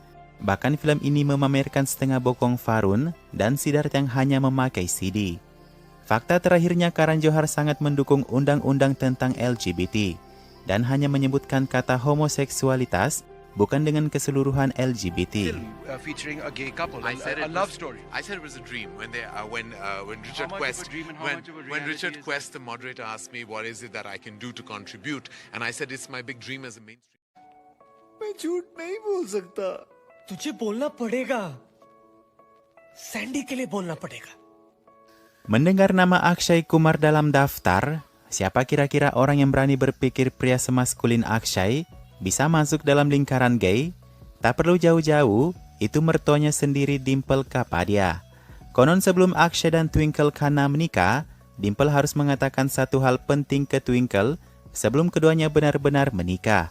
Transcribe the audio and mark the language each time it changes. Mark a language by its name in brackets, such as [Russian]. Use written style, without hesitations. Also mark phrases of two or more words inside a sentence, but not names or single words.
[Indonesian] Bahkan film ini memamerkan setengah bokong Farun dan Siddharth yang hanya memakai CD. Fakta terakhirnya, Karan Johar sangat mendukung undang-undang tentang LGBT dan hanya menyebutkan kata homoseksualitas, bukan dengan keseluruhan LGBT. [English] Featuring a gay couple, a love story. I said it was a dream when Richard Quest, when Richard Quest, the moderator, asked me what is it that I can do to contribute, and I said it's my big dream as a mainstream. [Hindi] मैं झूठ नहीं बोल सकता. तुझे बोलना पड़ेगा. सैंडी के लिए बोलना पड़ेगा. [Indonesian] Mendengar nama Akshay Kumar dalam daftar, siapa kira-kira orang yang berani berpikir pria semaskulin Akshay bisa masuk dalam lingkaran gay? Tak perlu jauh-jauh, itu mertuanya sendiri, Dimple Kapadia. Konon sebelum Akshay dan Twinkle Khanna menikah, Dimple harus mengatakan satu hal penting ke Twinkle sebelum keduanya benar-benar menikah.